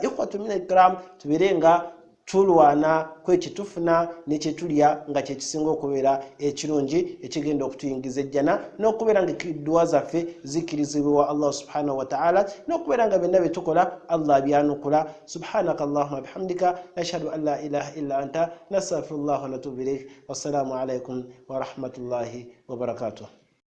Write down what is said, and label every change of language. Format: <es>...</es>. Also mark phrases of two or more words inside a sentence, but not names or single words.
<lg>Ikhwatu mina ikram tubeere nga tulwana kwekitufuna nekyetulya nga kyekisinga okubeera ekirungi ekigenda okutuyingiza ejjana n'okubeera nga edduwa zaffe zikirizibwa</lg> <ar>الله سبحانه وتعالى</ar> <lg>n'okubeera nga byonna bye tukola Allah abyanukula.</lg> <ar>سبحانك اللهم وبحمدك نشهد أن لا إله إلا أنت نستغفر الله ونتوب إليك. والسلام عليكم ورحمة الله وبركاته.</ar>